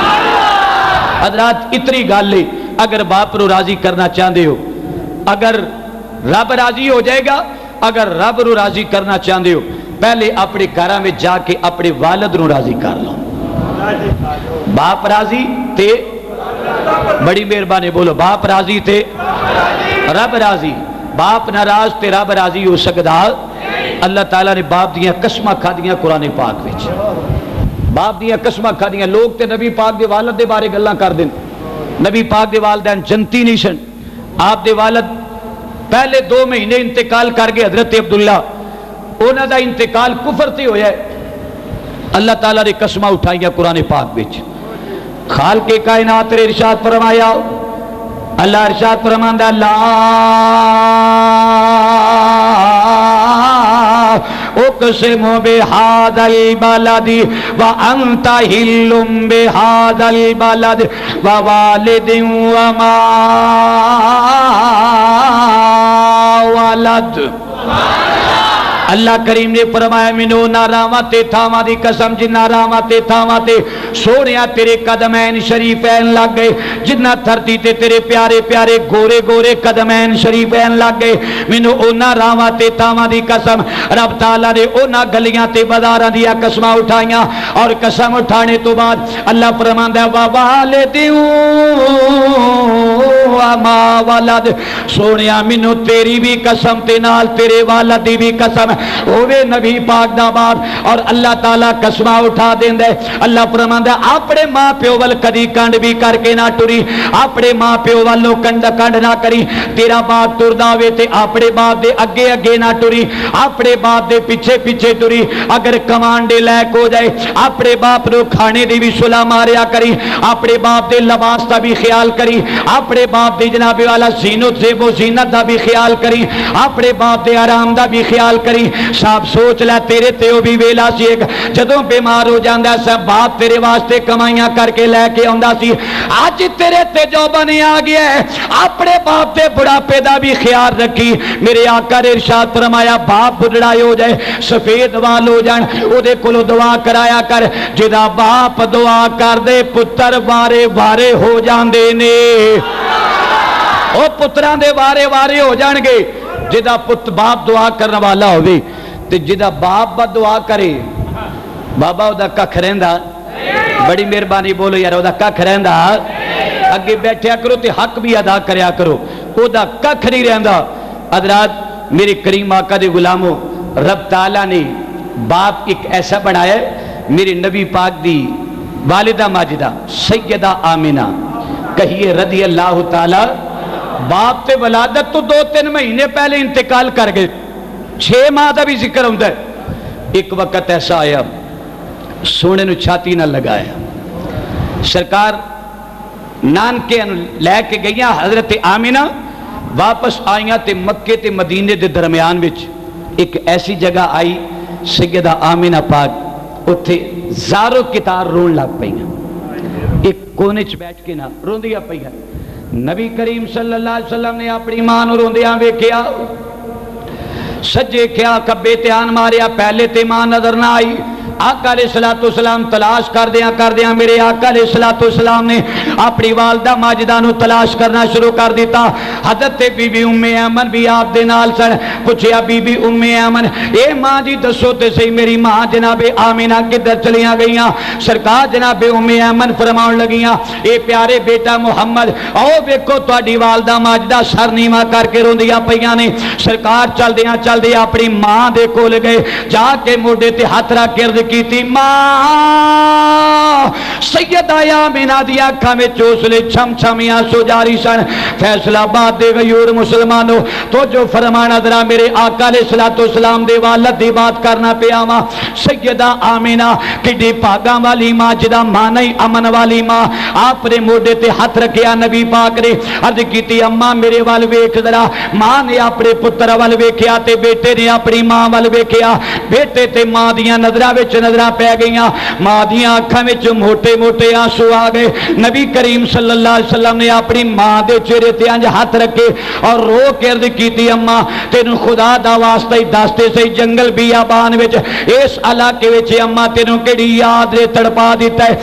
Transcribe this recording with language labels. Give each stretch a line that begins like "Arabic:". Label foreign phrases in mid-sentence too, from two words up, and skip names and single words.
Punjabi: حضرات اتنی گل ہے, اگر باپ نو راضی کرنا چاہتے ہو, اگر رب راضی ہو جائے گا, اگر رب نو راضی کرنا چاہتے ہو پہلے اپنے گھراں میں جا کے اپنے والد نو راضی کر لو. باپ راضی تے بڑی مہربانی بولو, باپ راضی تے رب راضی. باپ ناراض تے رب راضی ہو سکتا؟ اللہ تعالیٰ نے باپ دیاں قسماں کھا دیاں قرآن پاک وچ, باپ دیاں قسماں کھا دیاں. لوگ تے نبی پاک دے والد دے بارے گلاں کر دیں, نبی پاک دے والدین جنتی نہیں سن. آپ دے والد پہلے 2 مہینے انتقال کر گئے, حضرت عبداللہ انہاں دا انتقال کفر تے ہویا ہے. اللہ تعالیٰ نے قسماں اٹھائیاں قرآن پاک وچ. خالق کائنات نے ارشاد فرمایا, اللہ ارشاد فرماندا
Arabic: لا اقسم بہذا البلد وانت حل بہذا البلد ووالد وما ولد.
Punjabi: اللہ کریم نے فرمایا منو ناراواں تے تھاواں دی قسم, جنہ راواں تے تھاواں تے سونیا تیرے قدمین شریفین لگ گئے, جنہ دھرتی تے تیرے پیارے پیارے گورے گورے قدمین شریفین لگ گئے. منو اونا راواں تے تھاواں دی قسم, رب تعالیٰ نے اونا گلیاں تے بازاراں دیا قسماں اٹھائیاں, اور قسم اٹھانے تو بعد اللہ فرماندا ہے
Arabic: ووالد وما ولد,
Punjabi: سونیا منو تیری بھی قسم تے نال تیرے والد دی بھی قسم ہوے نبی پاک دا باپ. اور اللہ تعالیٰ قسماں اٹھا دیندے. اللہ فرماندا اپنے ماں پیو ول کدی کنڈ بھی کر کے نہ ٹری, اپنے ماں پیو والوں کنڈ نہ کری. تیرا باپ ٹردا ہوے تے اپنے باپ دے اگے اگے نہ ٹری, اپنے باپ دے پیچھے پیچھے ٹری. اگر کمانڈے لائق ہو جائے اپنے باپ نو کھانے دی بھی صلاح ماریا کری, اپنے باپ دے لباس دا بھی خیال کری, اپنے باپ دی جناب والا زینت سے وہ زینت دا بھی خیال کری, اپنے باپ دے آرام دا بھی خیال کری. صاحب سوچ لے تیرے تے او بھی ویلا سی ایک جدوں بیمار ہو جاندا سا باپ تیرے واسطے کمائیاں کر کے لے کے آندا سی. اج تیرے تے جو بنے آ گیا ہے اپنے باپ دے بڑھاپے دا بھی خیال رکھی. میرے آقا نے ارشاد فرمایا باپ بڑھڑا ہو جائے سفید وال ہو جان او دے کولوں دعا کرایا کر, جدا باپ دعا کر دے پتر وارے وارے ہو جاندے نے. او پتراں دے وارے وارے ہو جان گے جدا پت باپ دعا کرنے والا ہوئے, تے جدا باپ با دعا کرے بابا او دا ککھ رہندا. بڑی مہربانی بولو یار, او دا ککھ رہندا. اگے بیٹھیا کرو تے حق بھی ادا کریا کرو, او دا ککھ نہیں رہندا. حضرات میرے کریم آقا دے غلاموں, رب تعالیٰ نے باپ ایک ایسا بنایا ہے. میرے نبی پاک دی والدہ ماجدہ سیدہ آمینہ کہیے
Arabic: رضی اللہ تعالی,
Punjabi: باپ تے ولادت تو 2-3 مہینے پہلے انتقال کر گئے, 6 ماہ دا بھی ذکر ہوتا ہے. ایک وقت ایسا آیا سونے نو چھاتی نہ لگایا, سرکار نانکے لے کے گئیاں حضرت آمینہ, واپس آئیاں تے مکے تے مدینے دے درمیان وچ ایک ایسی جگہ آئی سیدہ آمینہ پاک اتھے زارو کتار رون لگ پئیاں, ایک کونے چ بیٹھ کے نہ روندیاں پئیاں. نبی کریم
Arabic: صلی اللہ علیہ وسلم
Punjabi: نے اپنی ماں نو روندیاں ویکھیا, سجے کیا کبے دھیان ماریا, پہلے تے ماں نظر نہ آئی, آقا
Arabic: علیہ السلام
Punjabi: تلاش کردیاں میرے آقا
Arabic: علیہ السلام
Punjabi: نے اپنی والدہ ماجدہ نو تلاش کرنا شروع کر دیتا. حضرت بی بی ام ایمن بھی آپ دے نال سن. پوچھیا بی بی ام ایمن اے ماں جی دسو تے صحیح میری ماں جناب آمینہ کدھر چلیاں گئیاں؟ سرکار جناب ام ایمن فرماؤں لگیاں اے پیارے بیٹا محمد او ویکھو تہاڈی والدہ ماجدہ سر نیواں کر کے روندیاں پیاں نے. سرکار چل دیاں اپنی ماں دے کول گئے, جا کے موڈے تے ہاتھ رکھ کے عرض کیتی ماں سیدہ آمینہ دی اکھاں وچ اس لے چھم چھمیاں سو جاری سن. فیصلہ آباد دے غیور مسلمانوں تو جو فرمانا ذرا میرے آقا
Arabic: علیہ السلام
Punjabi: دے والد دی بات کرنا پیا وا. سیدہ آمینہ کڈی پاگاں والی ماں جدا ماں نہیں امن والی ماں, آپ نے موڈے تے ہاتھ رکھیا نبی پاک نے عرض کیتی اماں میرے وال ویکھ ذرا. ماں نے اپنے پتر وال ویکھیا تے بیٹے نے اپنی ماں وال ویکھیا. بیٹے تے ماں دیاں نظراں وچ نظراں پی گئیاں, ماں دیاں اکھاں وچ موٹے موٹے آنسو آ گئے. نبی کریم
Arabic: صلی اللہ علیہ وسلم
Punjabi: نے اپنی ماں دے چہرے تے انج ہاتھ رکھے اور رو کے عرض کیتی اماں تینوں خدا دا واسطہ ہی دستے سی جنگل بیابان وچ اس علاقے وچ اماں تینوں کیڑی یاد نے تڑپا دیتا ہے.